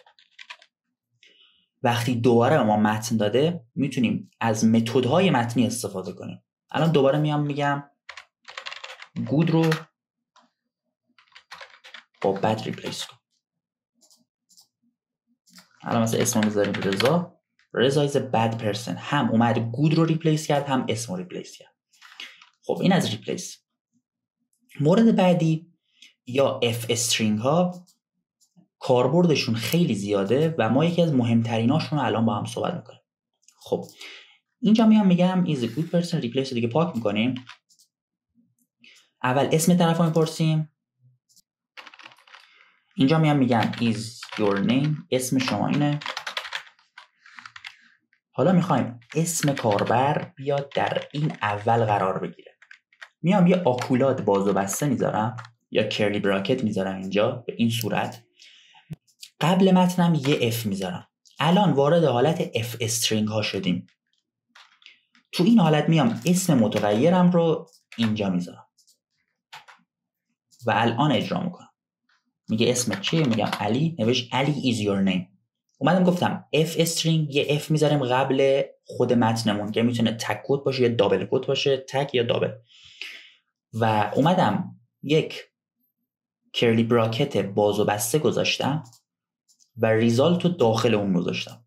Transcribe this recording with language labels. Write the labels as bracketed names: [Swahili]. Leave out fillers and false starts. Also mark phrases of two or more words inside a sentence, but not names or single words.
[Persian] وقتی دوباره ما متن داده میتونیم از متدهای متنی استفاده کنیم. الان دوباره میام میگم گود رو با بد ریپلیس کن. الان مثلا اسم رو میذاریم رضا [English] is a bad person. [Persian] هم اومد گود رو ریپلیس کرد هم اسم رو ریپلیس کرد. خب این از ریپلیس. مورد بعدی یا [English] f string [Persian] ها کاربردشون خیلی زیاده و ما یکی از مهمتریناشون رو الان با هم صحبت میکنیم. خب اینجا میگم [English] is a good person replace [Persian] دیگه پاک میکنیم. اول اسم طرف رو میپرسیم. اینجا میگم [English] is your name، [Persian] اسم شما اینه. حالا میخوایم اسم کاربر بیاد در این اول قرار بگیره. یه آکولاد باز و بسته میذارم یا [English] curly bracket [Persian] میذارم اینجا به این صورت. قبل متنم یه اف میذارم. الان وارد حالت [English] f string [Persian] ها شدیم. تو این حالت اسم متغیرم رو اینجا میذارم و الان اجرا میکنم. میگه اسمت چیه؟ میگم علی. نوشت علی [English] is your name. [Persian] اومدم گفتم [English] f string [Persian] یه اف میذاریم قبل خود متنمون که میتونه تک کد باشه یا [English] double quote [Persian] باشه، تک یا دابل. و اومدم یک [English] curly bracket [Persian] باز و بسته گذاشتم و ریزالت رو داخل اون گذاشتم.